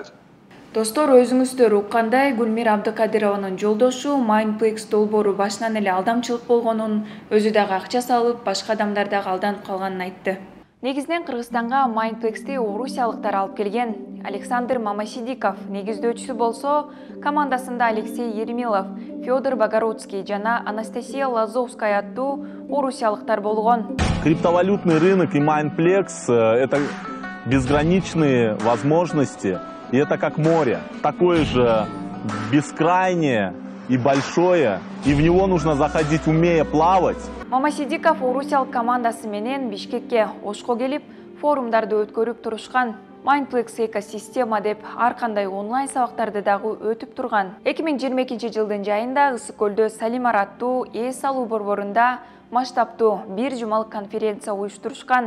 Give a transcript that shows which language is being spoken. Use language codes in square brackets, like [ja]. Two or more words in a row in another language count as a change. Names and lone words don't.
[ky] Достор, өзүңүздөр уккандай, Гүлмира Абдыкадырованын жолдошу Майнплекс долбоору башынан эле алдамчылык болгонун, өзү дагы акча салып, башка адамдар дагы алданып калганын айтты. Негизинен Кыргызстанга Майнплексти орусиялыктар алып келген. Александр Мамасидиков негиздөөчүсү болсо, командасында Алексей Еремилов, Федор Богородский жана Анастасия Лазовская аттуу орусиялыктар болгон. [ru] Криптовалютный рынок и Майнплекс – это безграничные возможности, и это как море, такое же бескрайнее и большое, и в него нужно заходить, умея плавать. [ky] Мамасидиков орусиялык командасы менен Бишкекке ошко келип, форумдарды өткөрүп турушкан. Майнплекс экосистема деп ар кандай онлайн сабактарды дагы өтүп турган. 2022 жылдын жайында Ысык көлдө Салимар аттуу эс алуу борборунда масштабтуу бир жумалык конференция уюштурушкан.